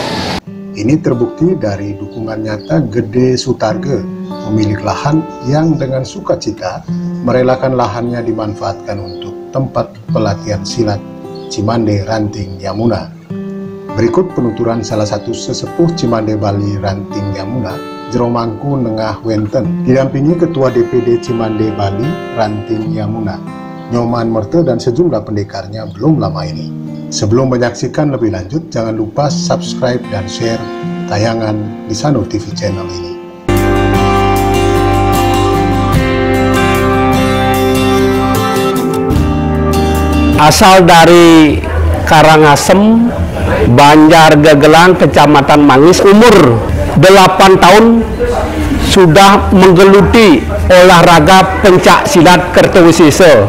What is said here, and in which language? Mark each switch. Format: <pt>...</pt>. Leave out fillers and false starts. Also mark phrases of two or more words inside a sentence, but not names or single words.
<id>Ini terbukti dari dukungan nyata Gede Sutarge, pemilik lahan yang dengan sukacita merelakan lahannya dimanfaatkan untuk tempat pelatihan silat Cimande Ranting Yamuna. Berikut penuturan salah satu sesepuh Cimande, Bali, Ranting Yamuna, Jeromangku Nengah Wenten, didampingi Ketua DPD Cimande, Bali, Ranting Yamuna, Nyoman Merte, dan sejumlah pendekarnya belum lama ini. Sebelum menyaksikan lebih lanjut, jangan lupa subscribe dan share tayangan di Sanur TV channel ini. Asal dari Karangasem, Banjar Gegelang, Kecamatan Mangis, umur 8 tahun sudah menggeluti olahraga pencaksilat Kertawisesa.</id>